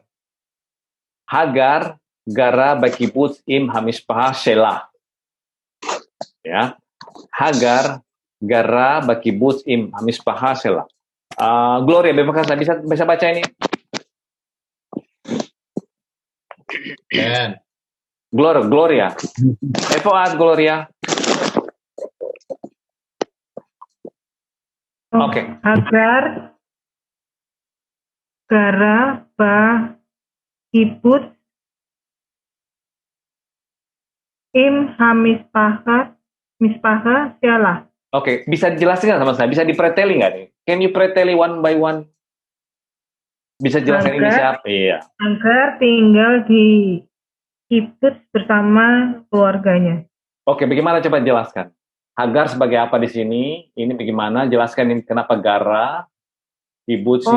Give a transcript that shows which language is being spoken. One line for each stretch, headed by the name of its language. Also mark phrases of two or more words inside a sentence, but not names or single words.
Hebrew: הגר גרה בקיבוץ עם המשפחה שלה.
Indonesian: Ya.
Hebrew: הגר גרה בקיבוץ עם המשפחה שלה.
Indonesian: Gloria, bisa baca ini? Ben. Gloria. Evoat Gloria. Oke.
Hebrew: הגר גרה בקיבוץ עם המשפחה שלה.
Indonesian: Oke, bisa dijelaskan sama saya? Bisa dipreteli nggak nih?
English: Can you preteli one by one?
Indonesian: Bisa jelaskan ini siapa? Iya. Hagar tinggal di kibbutz bersama keluarganya. Oke, bagaimana coba jelaskan? Hagar sebagai apa di sini? Ini bagaimana? Jelaskan ini kenapa gara? Kibbutznya.